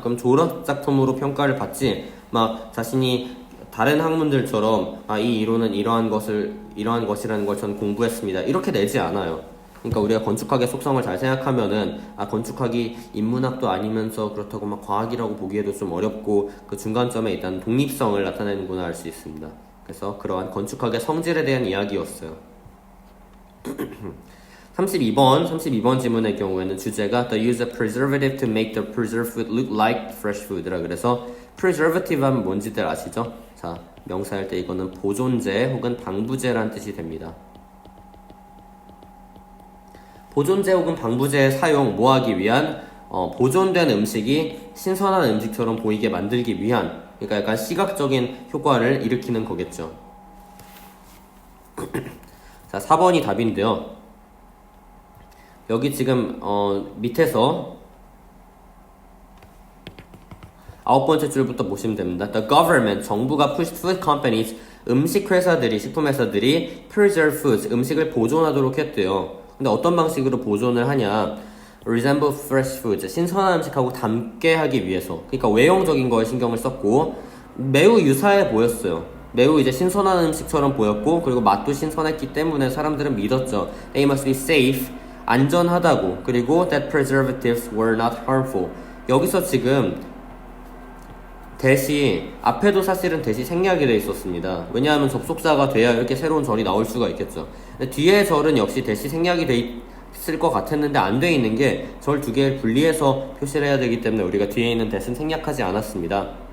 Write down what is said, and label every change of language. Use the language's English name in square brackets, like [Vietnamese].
[Korean] 그럼 졸업작품으로 평가를 받지, 막 자신이 다른 학문들처럼 이 이론은 이러한 것이라는 걸 전 공부했습니다, 이렇게 내지 않아요. 그러니까 우리가 건축학의 속성을 잘 생각하면은 건축학이 인문학도 아니면서 그렇다고 막 과학이라고 보기에도 좀 어렵고 그 중간점에 일단 독립성을 나타내는구나 알 수 있습니다. 그래서 그러한 건축학의 성질에 대한 이야기였어요. [English] 32번 지문의 경우에는 주제가 The use of preservative to make the preserved food look like fresh food 라 그래서 preservative 하면 뭔지들 아시죠? [Korean] 자, 명사할 때 이거는 보존제 혹은 방부제라는 뜻이 됩니다. 보존제 혹은 방부제의 사용 뭐하기 위한 보존된 음식이 신선한 음식처럼 보이게 만들기 위한, 그러니까 약간 시각적인 효과를 일으키는 거겠죠. 자, 4번이 답인데요. 여기 지금 밑에서 9번째 줄부터 보시면 됩니다. The government, 정부가 pushed food companies, 음식 회사들이, 식품 회사들이 preserve foods, 음식을 보존하도록 했대요. 근데 어떤 방식으로 보존을 하냐? resemble fresh foods, 신선한 음식하고 닮게 하기 위해서. 그러니까 외형적인 거에 신경을 썼고 매우 유사해 보였어요. 매우 이제 신선한 음식처럼 보였고, 그리고 맛도 신선했기 때문에 사람들은 믿었죠. [English] They must be safe, 안전하다고. 그리고 that preservatives were not harmful. [Korean] 여기서 지금 대시, 앞에도 사실은 대시 생략이 돼 있었습니다. 왜냐하면 접속사가 돼야 이렇게 새로운 절이 나올 수가 있겠죠. 근데 뒤에 절은 역시 대시 생략이 돼 있을 것 같았는데 안 돼 있는 게 절 두 개를 분리해서 표시를 해야 되기 때문에 우리가 뒤에 있는 대신 생략하지 않았습니다.